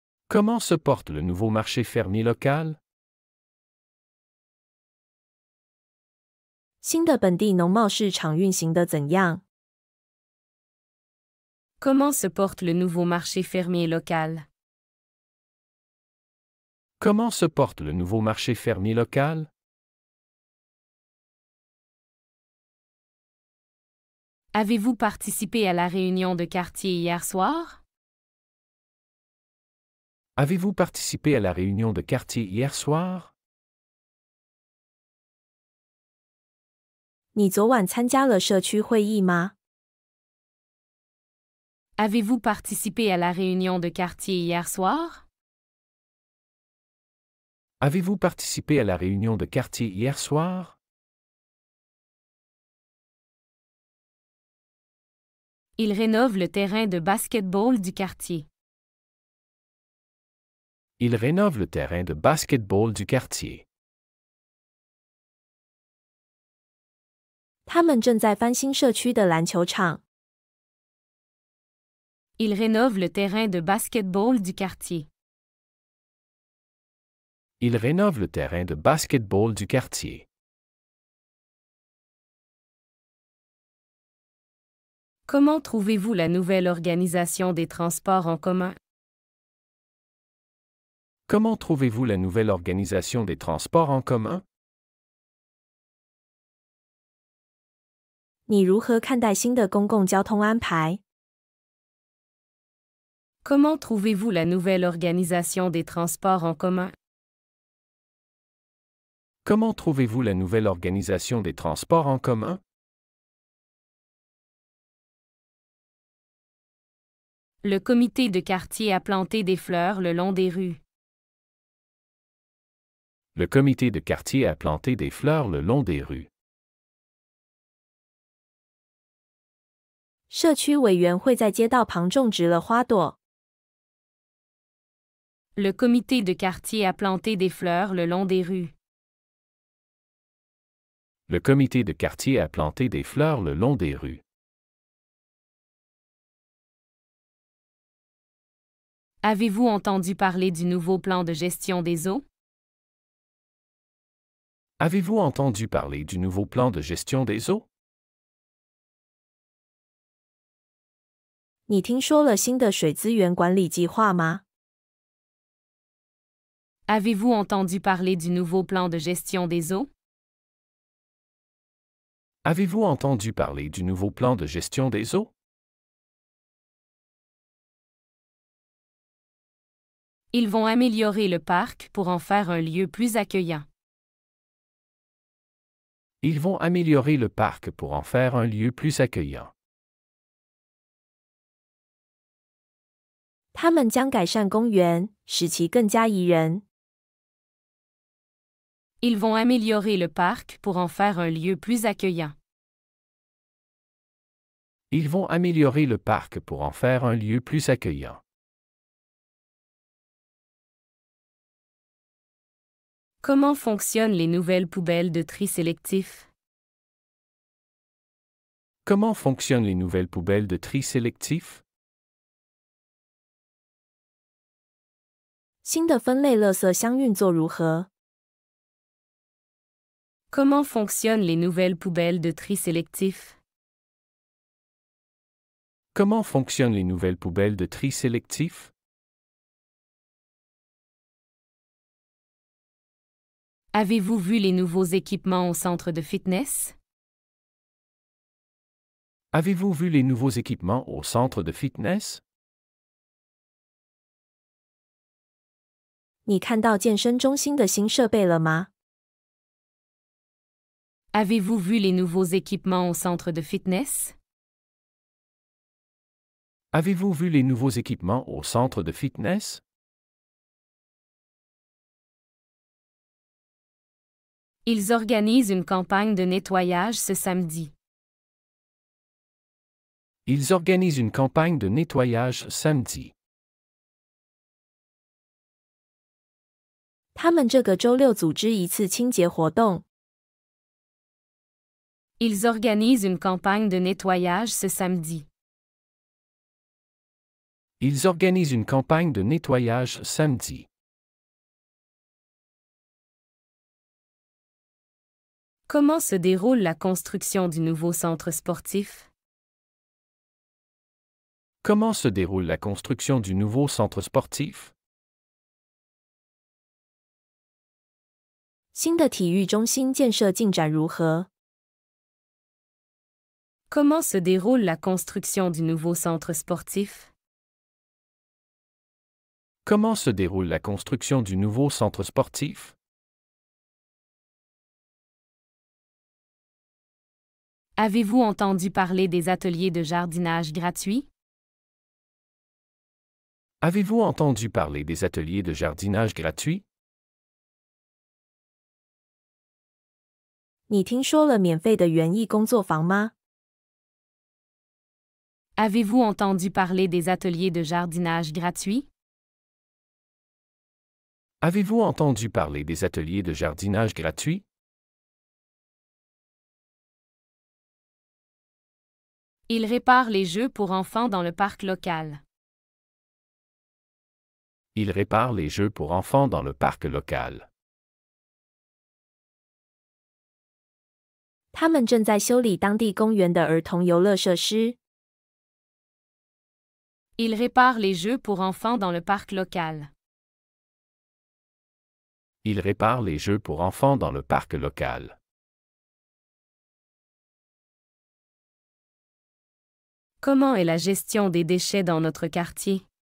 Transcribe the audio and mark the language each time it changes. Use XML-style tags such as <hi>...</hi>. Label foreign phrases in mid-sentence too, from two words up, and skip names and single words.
<fr>Comment se porte le nouveau marché fermier local?</fr> <zh>新的本地农贸市场运行得怎样？</zh> <fr>Comment se porte le nouveau marché fermier local? Comment se porte le nouveau marché fermier local? Avez-vous participé à la réunion de quartier hier soir? Avez-vous participé à la réunion de quartier hier soir?</fr> <zh>你昨晚参加了社区会议吗？</zh> <fr>Avez-vous participé à la réunion de quartier hier soir? Avez-vous participé à la réunion de quartier hier soir? Il rénove le terrain de basket-ball du quartier. Il rénove le terrain de basket-ball du quartier.</fr> <zh>他们正在翻新社区的篮球场。</zh> <fr>Il rénove le terrain de basket-ball du quartier. Il rénove le terrain de basket-ball du quartier. Comment trouvez-vous la nouvelle organisation des transports en commun? Comment trouvez-vous la nouvelle organisation des transports en commun?</fr> <zh>你如何看待新的公共交通安排？</zh> <fr>Comment trouvez-vous la nouvelle organisation des transports en commun? Comment trouvez-vous la nouvelle organisation des transports en commun? Le comité de quartier a planté des fleurs le long des rues. Le comité de quartier a planté des fleurs le long des rues.</fr> <zh>社区委员会在街道旁种植了花朵。</zh> <fr>Le comité de quartier a planté des fleurs le long des rues. Le comité de quartier a planté des fleurs le long des rues. Avez-vous entendu parler du nouveau plan de gestion des eaux? Avez-vous entendu parler du nouveau plan de gestion des eaux?</fr> <zh>你听说了新的水资源管理计划吗？</zh> <fr>Avez-vous entendu parler du nouveau plan de gestion des eaux? Avez-vous entendu parler du nouveau plan de gestion des eaux? Ils vont améliorer le parc pour en faire un lieu plus accueillant. Ils vont améliorer le parc pour en faire un lieu plus accueillant.</fr> <zh>他们将改善公园，使其更加宜人。</zh> <fr>Ils vont améliorer le parc pour en faire un lieu plus accueillant. Ils vont améliorer le parc pour en faire un lieu plus accueillant. Comment fonctionnent les nouvelles poubelles de tri sélectif? Comment fonctionnent les nouvelles poubelles de tri sélectif?</fr> <zh>新的分类垃圾箱运作如何？</zh> <fr>Comment fonctionnent les nouvelles poubelles de tri sélectif? Comment fonctionnent les nouvelles poubelles de tri sélectif? Avez-vous vu les nouveaux équipements au centre de fitness? Avez-vous vu les nouveaux équipements au centre de fitness?</fr> <zh>你看到健身中心的新设备了吗？</zh> <fr>Avez-vous vu les nouveaux équipements au centre de fitness? Avez-vous vu les nouveaux équipements au centre de fitness? Ils organisent une campagne de nettoyage ce samedi. Ils organisent une campagne de nettoyage samedi.</fr> <zh>他们这个周六组织一次清洁活动。</zh> <fr>Ils organisent une campagne de nettoyage ce samedi. Ils organisent une campagne de nettoyage samedi. Comment se déroule la construction du nouveau centre sportif? Comment se déroule la construction du nouveau centre sportif?</fr> <zh>新的体育中心建设进展如何？</zh> <fr>Comment se déroule la construction du nouveau centre sportif? Comment se déroule la construction du nouveau centre sportif? Avez-vous entendu parler des ateliers de jardinage gratuits? Avez-vous entendu parler des ateliers de jardinage gratuits?</fr> <zh>你听说了免费的园艺工作坊吗？</zh> <fr>Avez-vous entendu parler des ateliers de jardinage gratuits? Avez-vous entendu parler des ateliers de jardinage gratuits? Il répare les jeux pour enfants dans le parc local. Il répare les jeux pour enfants dans le parc local.</fr> <zh>他们正在修理当地公园的儿童游乐设施。</zh> <fr>Il répare les jeux pour enfants dans le parc local. Il répare les jeux pour enfants dans le parc local. Comment est la gestion des déchets dans notre quartier?</fr>